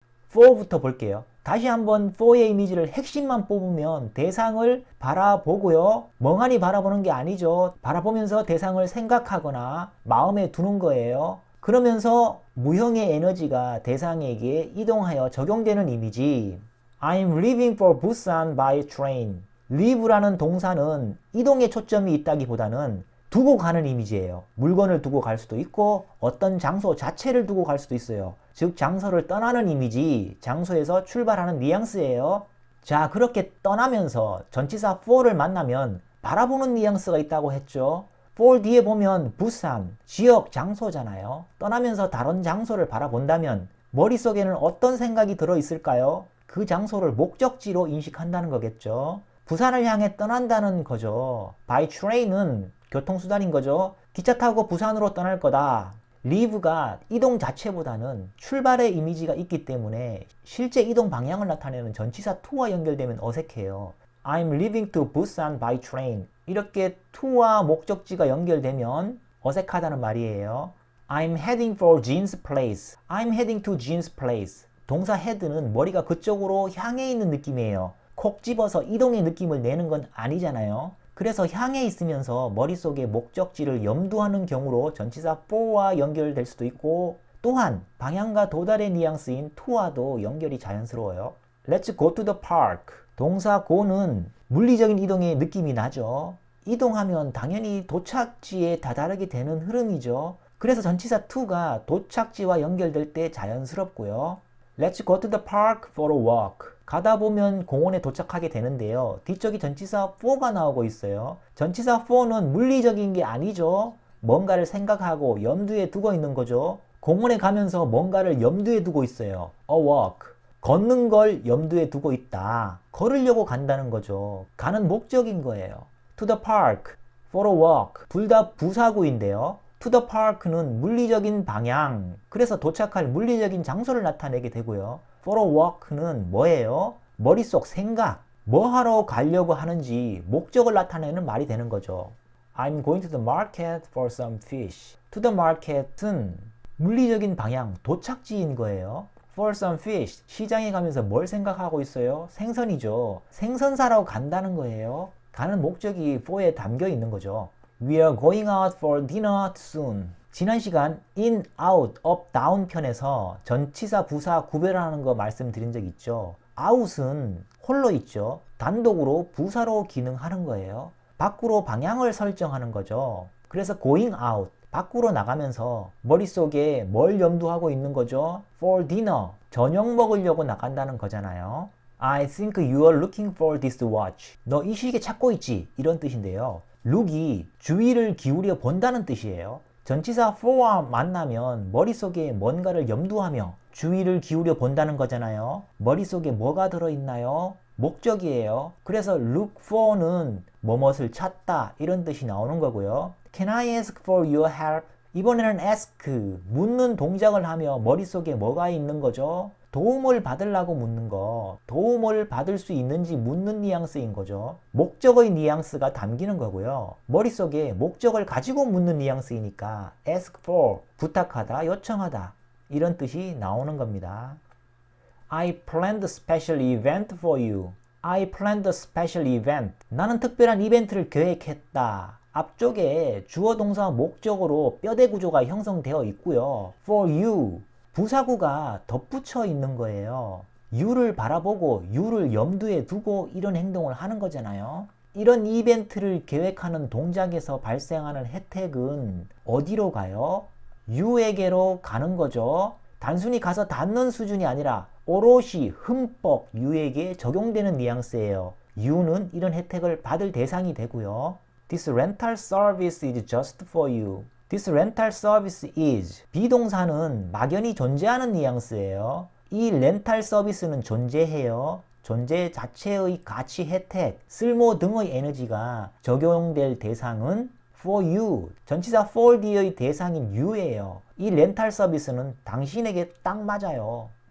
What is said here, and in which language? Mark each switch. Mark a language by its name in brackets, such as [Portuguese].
[Korean] for부터 볼게요. 다시 한번 for의 이미지를 핵심만 뽑으면 대상을 바라보고요. 멍하니 바라보는 게 아니죠. 바라보면서 대상을 생각하거나 마음에 두는 거예요. 그러면서 무형의 에너지가 대상에게 이동하여 적용되는 이미지. [English] I'm leaving for Busan by train. [Korean] leave라는 동사는 이동에 초점이 있다기보다는 두고 가는 이미지예요. 물건을 두고 갈 수도 있고 어떤 장소 자체를 두고 갈 수도 있어요. 즉 장소를 떠나는 이미지, 장소에서 출발하는 뉘앙스예요. 자, 그렇게 떠나면서 전치사 for를 만나면 바라보는 뉘앙스가 있다고 했죠. for 뒤에 보면 부산, 지역, 장소잖아요. 떠나면서 다른 장소를 바라본다면 머릿속에는 어떤 생각이 들어있을까요? 그 장소를 목적지로 인식한다는 거겠죠. 부산을 향해 떠난다는 거죠. by train은 교통수단인 거죠. 기차 타고 부산으로 떠날 거다. leave가 이동 자체보다는 출발의 이미지가 있기 때문에 실제 이동 방향을 나타내는 전치사 to와 연결되면 어색해요. [English] I'm leaving to Busan by train. [Korean] 이렇게 to와 목적지가 연결되면 어색하다는 말이에요. [English] I'm heading for Jean's place. I'm heading to Jean's place. [Korean] 동사 head는 머리가 그쪽으로 향해 있는 느낌이에요. 콕 집어서 이동의 느낌을 내는 건 아니잖아요. 그래서 향해 있으면서 머릿속에 목적지를 염두하는 경우로 전치사 for와 연결될 수도 있고, 또한 방향과 도달의 뉘앙스인 to와도 연결이 자연스러워요. [English] Let's go to the park. [Korean] 동사 go는 물리적인 이동의 느낌이 나죠. 이동하면 당연히 도착지에 다다르게 되는 흐름이죠. 그래서 전치사 to가 도착지와 연결될 때 자연스럽고요. [English] Let's go to the park for a walk. [Korean] 가다 보면 공원에 도착하게 되는데요. 뒤쪽이 전치사 for가 나오고 있어요. 전치사 for는 물리적인 게 아니죠. 뭔가를 생각하고 염두에 두고 있는 거죠. 공원에 가면서 뭔가를 염두에 두고 있어요. [English] A walk. [Korean] 걷는 걸 염두에 두고 있다. 걸으려고 간다는 거죠. 가는 목적인 거예요. [English] To the park, for a walk. [Korean] 둘 다 부사구인데요. [English] To the park [Korean] 는 물리적인 방향, 그래서 도착할 물리적인 장소를 나타내게 되고요. [English] For a walk [Korean] 는 뭐예요? 머릿속 생각, 뭐 하러 가려고 하는지 목적을 나타내는 말이 되는 거죠. [English] I'm going to the market for some fish. To the market [Korean] 은 물리적인 방향, 도착지인 거예요. [English] For some fish, [Korean] 시장에 가면서 뭘 생각하고 있어요? 생선이죠. 생선 사러 간다는 거예요. 가는 목적이 for에 담겨 있는 거죠. [English] We are going out for dinner soon. [Korean] 지난 시간 in, out, up, down 편에서 전치사, 부사 구별하는 거 말씀드린 적 있죠. out은 홀로 있죠. 단독으로 부사로 기능하는 거예요. 밖으로 방향을 설정하는 거죠. 그래서 [English] going out, [Korean] 밖으로 나가면서 머릿속에 뭘 염두하고 있는 거죠? [English] For dinner, [Korean] 저녁 먹으려고 나간다는 거잖아요. [English] I think you are looking for this watch. [Korean] 너 이 시계 찾고 있지? 이런 뜻인데요. look이 주의를 기울여 본다는 뜻이에요. 전치사 for와 만나면 머릿속에 뭔가를 염두하며 주의를 기울여 본다는 거잖아요. 머릿속에 뭐가 들어있나요? 목적이에요. 그래서 look for는 뭐뭇을 찾다 이런 뜻이 나오는 거고요. [English] Can I ask for your help? [Korean] 이번에는 ask, 묻는 동작을 하며 머릿속에 뭐가 있는 거죠? 도움을 받으려고 묻는 거, 도움을 받을 수 있는지 묻는 뉘앙스인 거죠. 목적의 뉘앙스가 담기는 거고요. 머릿속에 목적을 가지고 묻는 뉘앙스이니까 [English] ask for, [Korean] 부탁하다, 요청하다 이런 뜻이 나오는 겁니다. [English] I planned a special event for you. I planned a special event. [Korean] 나는 특별한 이벤트를 계획했다. 앞쪽에 주어 동사 목적어로 뼈대 구조가 형성되어 있고요. [English] For you, [Korean] 부사구가 덧붙여 있는 거예요. you를 바라보고 you를 염두에 두고 이런 행동을 하는 거잖아요. 이런 이벤트를 계획하는 동작에서 발생하는 혜택은 어디로 가요? you에게로 가는 거죠. 단순히 가서 닿는 수준이 아니라 오롯이 흠뻑 you에게 적용되는 뉘앙스예요. you는 이런 혜택을 받을 대상이 되고요. [English] This rental service is just for you. This rental service is [Korean] 비동사는 막연히 존재하는 뉘앙스예요. 이 렌탈 서비스는 존재해요. 존재 자체의 가치, 혜택, 쓸모 등의 에너지가 적용될 대상은 [English] for you. [Korean] 전치사 for the의 대상인 you예요. 이 렌탈 서비스는 당신에게 딱 맞아요.